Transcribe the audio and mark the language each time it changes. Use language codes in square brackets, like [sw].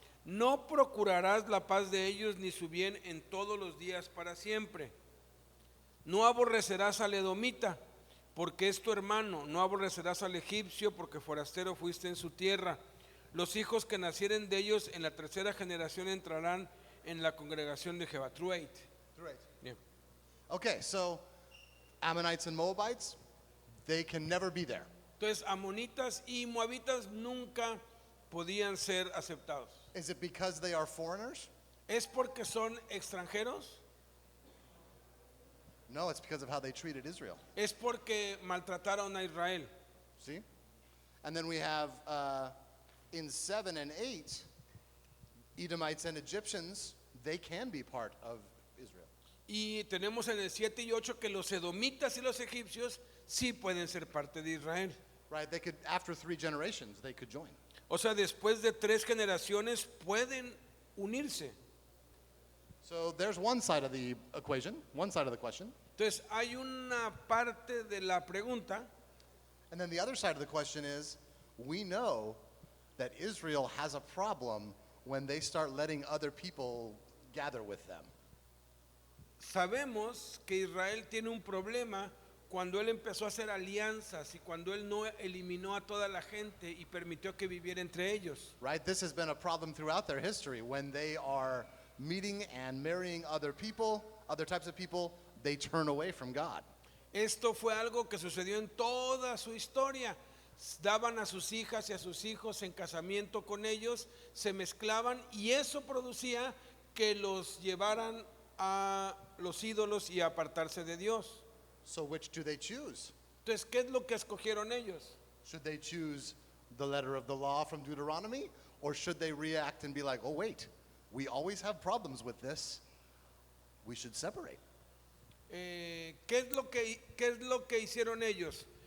[es] No procurarás la paz de ellos ni su bien en todos los días para siempre. No aborrecerás al edomita, porque es tu hermano. No aborrecerás al egipcio, porque forastero fuiste en su tierra. Los hijos que nacieren de ellos en la 3ª generación entrarán en la congregación de Jehová. [en] Through 8. Through 8. [es] Bien. [en] Okay, so Ammonites and Moabites, they can never be there. [es] Entonces, amonitas y moabitas nunca podían ser aceptados. [en] Is it because they are foreigners? [es] ¿Es porque son extranjeros? [en] No, it's because of how they treated Israel. [es] Es porque maltrataron a Israel. [en] See? And then we have in 7 and 8, Edomites and Egyptians, they can be part of Israel. [es] Y tenemos en el 7 y 8 que los edomitas y los egipcios sí pueden ser parte de Israel. [en] Right? They could, after 3 generations, they could join. [es] O sea, después de 3 generaciones pueden unirse. [en] So there's one side of the equation, one side of the question. [es] Entonces, hay una parte de la pregunta [en] And then the other side of the question is, we know that Israel has a problem when they start letting other people gather with them. [es] Sabemos que Israel tiene un problema cuando él empezó a hacer alianzas y cuando él no eliminó a toda la gente y permitió que viviera entre ellos. [en] Right? This has been a problem throughout their history. When they are meeting and marrying other people, other types of people, they turn away from God. [es] Esto fue algo que sucedió en toda su historia. Daban a sus hijas y a sus hijos en casamiento con ellos, se mezclaban y eso producía que los llevaran a los ídolos y a apartarse de Dios. [en] So which do they choose? [es] Entonces, ¿qué es lo que escogieron ellos? [en] Should they choose the letter of the law from Deuteronomy? Or should they react and be like, oh wait, we always have problems with this. We should separate. [es] ¿Qué es lo que hicieron ellos?